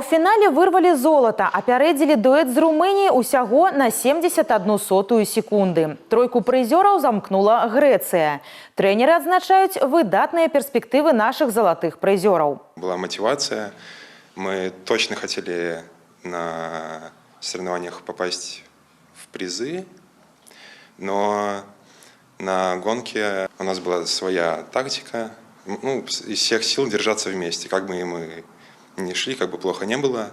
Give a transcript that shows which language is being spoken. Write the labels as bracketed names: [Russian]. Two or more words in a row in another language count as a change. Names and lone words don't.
[Belarusian] паўфінале вырвалі золата, апярэдзілі дуэт з Румыніяй усяго на 71 секунды. Тройку прызёраў замкнула Грэцыя. Трэнеры адзначаюць выдатныя перспектывы нашых залатых прызёраў. [Russian] Была мотивация. Мы точно хотели на соревнованиях попасть в призы, но на гонке у нас была своя тактика. Из всех сил держаться вместе, как бы мы ни шли, как бы плохо не было.